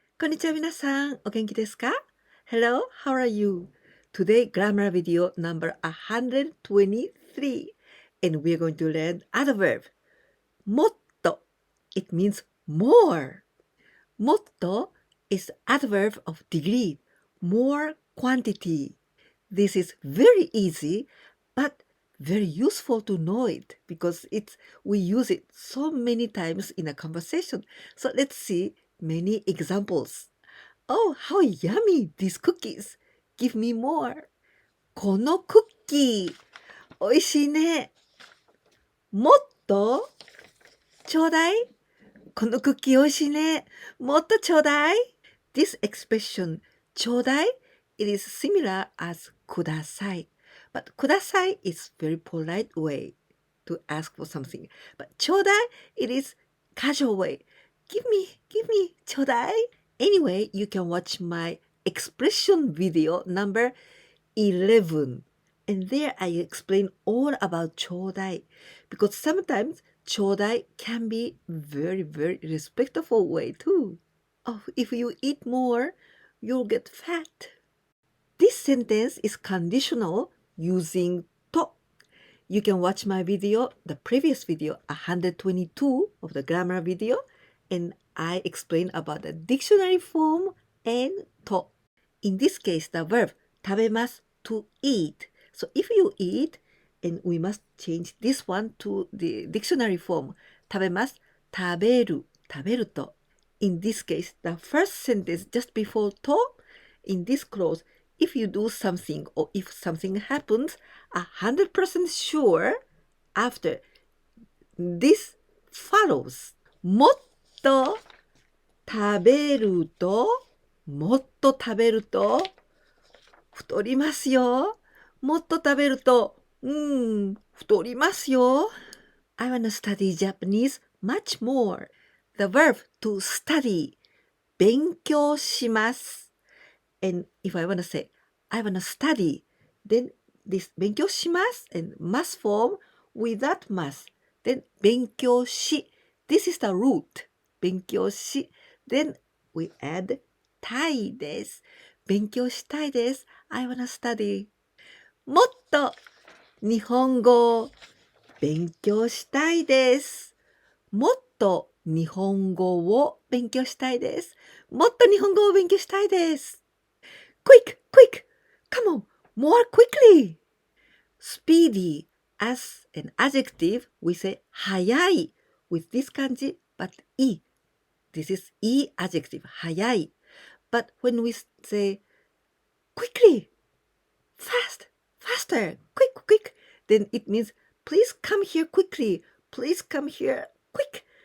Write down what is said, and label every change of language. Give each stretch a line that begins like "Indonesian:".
Japanese: んにちは皆さん、お元気ですか？
English: Hello, how are you? Today, grammar video number 123 and we are going to learn adverb. もっと It means more. もっと is adverb of degree, more quantity. This is very easy, but very useful to know it because we use it so many times in a conversation. So let's see many examples. Oh, how yummy these cookies. Give me more.
Japanese: このクッキー、おいしいね。もっとちょうだい。このクッキーおいしいね。もっとちょうだい。
English: This expression, ちょうだい, it is similar as ください. But ください is very polite way to ask for something. But ちょうだい it is casual way. Give me, ちょうだい. Anyway, you can watch my expression video number 11. And there I explain all about ちょうだい. Because sometimes ちょうだい can be very, very respectful way too. Oh, if you eat more, you'll get fat. This sentence is conditional using と. You can watch my video, the previous video, 122 of the grammar video, and I explain about the dictionary form and と. In this case, the verb 食べます to eat. So if you eat, and we must change this one to the dictionary form 食べます、食べる、食べると. In this case, the first sentence just before と in this clause, if you do something or if something happens, 100% sure after this follows.
Japanese: もっと食べると、もっと食べると、太りますよ。もっと食べると、太りますよ。
English: I wanna study Japanese much more. The verb to study, 勉強します。 And if I wanna say, I wanna study, then this 勉強します and must form without must. Then 勉強し.This is the root. 勉強し. Then we add たいです。
Japanese: 勉強したいです。
English: I wanna study.
Japanese: もっと日本語を勉強したいです。もっと日本語を勉強したいです。もっと日本語を勉強したいです。
English: Quick, quick, come on, more quickly. Speedy, as an adjective, we say 早い with this kanji, but い. This is い adjective, 早い. But when we say quickly, fast, faster, quick, quick, then it means please come here quickly, please come here quick.